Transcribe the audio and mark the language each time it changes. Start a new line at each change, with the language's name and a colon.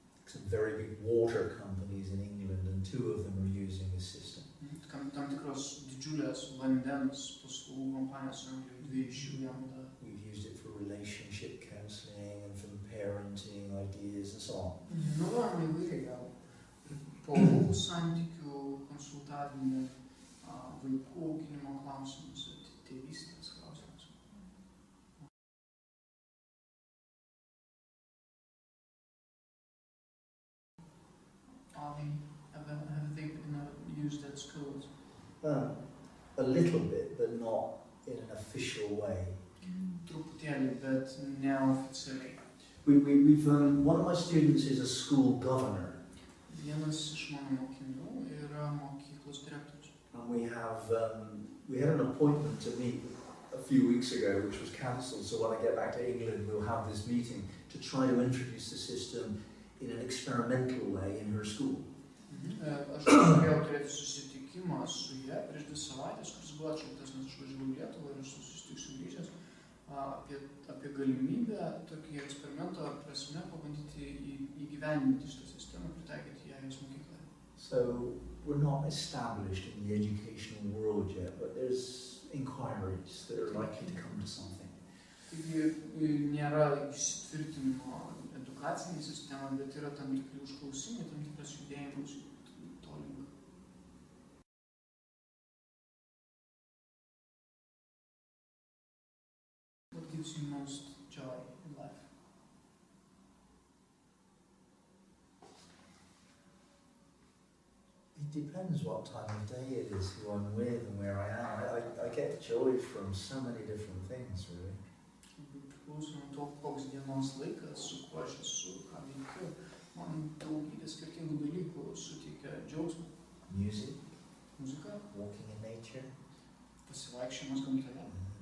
English: Some very big water companies in England, and 2 of them are using this system.
Lithuanian: Tam tikros didžiulės vandens paslaugų kompanijos Anglijoje, 2 iš jų ją naudoja.
English: We've used it for relationship counselling and for parenting ideas and so on.
Lithuanian: Naudojame įvairiai gal. Porų santykių konsultavimų, vaikų auginimo klausimus ir tėvystės klausimus.
English: Have they been used at schools? A little bit, but not in an official way.
Lithuanian: Truputėlį, bet neoficialiai.
English: We've one of my students is a school governor.
Lithuanian: Vienas iš mano mokinių yra mokyklos direktorius.
English: And we had an appointment to meet a few weeks ago, which was cancelled. So when I get back to England, we'll have this meeting to try to introduce the system in an experimental way in her school.
Lithuanian: Aš turėjau turėti susitikimą su ja prieš 2 savaitės, kuris buvo atšauktas, nes aš važiavau į Lietuvą ir aš susitiksiu grįžęs apie galimybę tokį eksperimento prasme pabandyti įgyvendinti šitą sistemą, pritaikyti ją jos mokykloje.
English: So we're not established in the educational world yet, but there's inquiries that are likely to come to something.
Lithuanian: Taigi nėra įsitvirtinimo edukacinė sistema, bet yra tam tikri užklausimai, tam tikras judėjimas to link.
English: What gives you most joy in life? It depends what time of day it is, who I'm with and where I am. I get joy from so many different things, really.
Lithuanian: Priklauso nuo to, koks dienos laikas, su kuo aš esu, ką veikiu. Man daugybė skirtingų dalykų suteikia džiaugsmą.
English: Music.
Lithuanian: Muzika.
English: Walking in nature.
Lithuanian: Pasivaikščiojimas gamtoje.